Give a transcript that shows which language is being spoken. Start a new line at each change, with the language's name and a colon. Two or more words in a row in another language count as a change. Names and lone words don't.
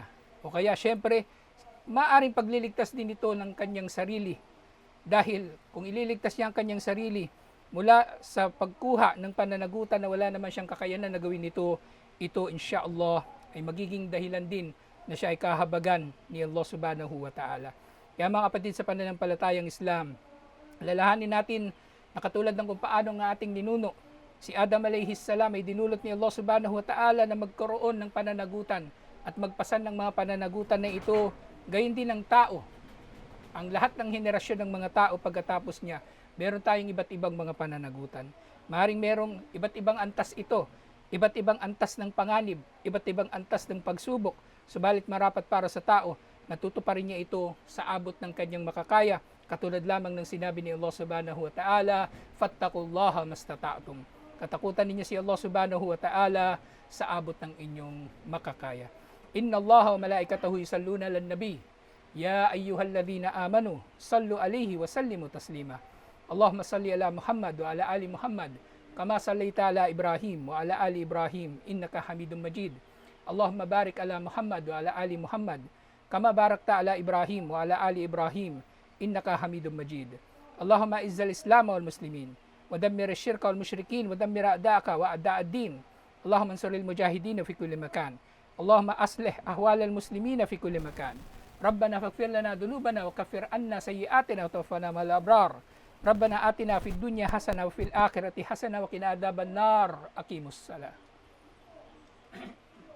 Filipino: O kaya syempre, maaring pagliligtas din ito ng kanyang sarili. Dahil kung ililigtas niya ang kanyang sarili mula sa pagkuha ng pananagutan na wala naman siyang kakayanan na gawin ito insyaallah ay magiging dahilan din na siya ay kahabagan ni Allah
Arabic: سبحانه وتعالى.
Filipino: Kaya mga kapatid sa pananampalatayang Islam, alalahanin natin na katulad ng kung paano ng ating ninuno, si Adam
Arabic: عليه السلام
Filipino: ay dinulot ni Allah
Arabic: سبحانه وتعالى
Filipino: na magkaroon ng pananagutan at magpasan ng mga pananagutan na ito, gayon din ng tao. Ang lahat ng henerasyon ng mga tao pagkatapos niya, meron tayong iba't ibang mga pananagutan. Maaaring merong iba't ibang antas ito, iba't ibang antas ng panganib, iba't ibang antas ng pagsubok. Subalit marapat para sa tao, natutuparin niya ito sa abot ng kanyang makakaya, katulad lamang ng sinabi ni Allah
Arabic: سبحانه وتعالى, فاتقوا الله ما استطعتم.
Filipino: Katakutan ninyo si Allah
Arabic: سبحانه وتعالى
Filipino: sa abot ng inyong makakaya.
Arabic: إن الله وملائكته يصلون على النبي يا أيها الذين آمنوا صلوا عليه وسلموا تسليما. اللهم صل على محمد وعلى آل محمد كما صليت على إبراهيم وعلى آل إبراهيم إنك حميد مجيد. اللهم بارك على محمد وعلى آل محمد كما باركت على إبراهيم وعلى آل إبراهيم إنك حميد مجيد. اللهم أعز الإسلام والمسلمين ودمر الشرك والمشركين ودمر أعداءك وأعداء الدين. اللهم انصر المجاهدين في كل مكان اللهم أصلح أحوال المسلمين في كل مكان. ربنا فاغفر لنا ذنوبنا وكفر عنا سيئاتنا وتوفنا مع الأبرار. ربنا آتنا في الدنيا حسنة وفي الآخرة حسنة وقنا عذاب النار. أقيموا الصلاة.